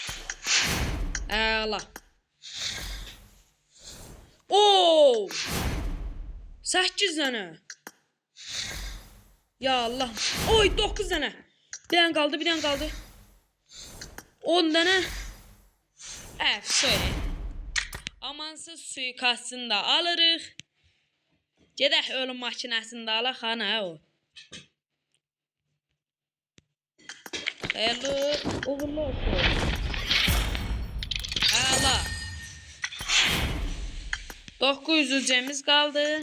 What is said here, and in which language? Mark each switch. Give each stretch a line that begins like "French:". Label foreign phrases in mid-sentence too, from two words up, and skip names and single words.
Turkish: Allah. Oo! 8 tane. Ya Allah. Oy 9 tane. Bir tane kaldı. 10 tane. Söyle.
Azerbaijani: Amansız suikastını da alırıq. Gedək ölüm makinəsini də alaq. Ha nə o? Xeyirli uğurlu olsun.
Turkish: Allah. 900 cemiz kaldı.